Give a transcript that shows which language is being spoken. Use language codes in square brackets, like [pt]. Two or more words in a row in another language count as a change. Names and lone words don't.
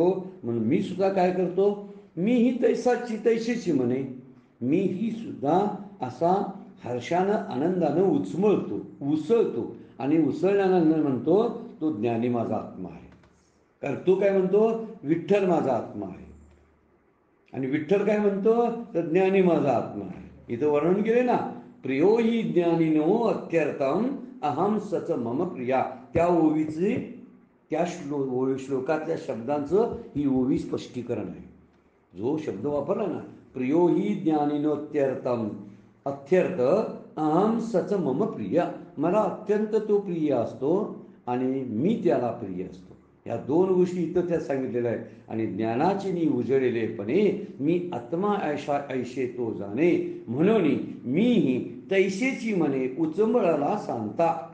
[mr] म्हणून मी सुद्धा काय करतो, मी ही तैशीची म्हणे, मी ही सुद्धा असा हर्षानं आनंदानं उसळतो आणि उसळल्यानंतर म्हणतो तो ज्ञानी माझा आत्मा आहे. कारण तो काय म्हणतो, विठ्ठल माझा आत्मा आहे. आणि विठ्ठल काय म्हणतो, तर ज्ञानी माझा आत्मा आहे. इथं वर्णन केले ना, [sa] प्रियो ही ज्ञानिनो अत्यर्थम अहम सच मम प्रिया. [mr] त्या ओवीची, त्या श्लोकातल्या शब्दांचं ही ओवी स्पष्टीकरण आहे. जो शब्द वापरला ना, [sa] प्रियो ही ज्ञानिनोत्यर्थम, अत्यर्थ अहम सच मम प्रिय, [mr] मला अत्यंत तो प्रिय असतो आणि मी त्याला प्रिय असतो. या दोन गोष्टी इथं त्या सांगितलेल्या आहेत. आणि ज्ञानाची नी उजळलेपणे मी आत्मा ऐशे तो जाणे, म्हणून मीही तैसेची म्हणे उचंबळाला सांगता.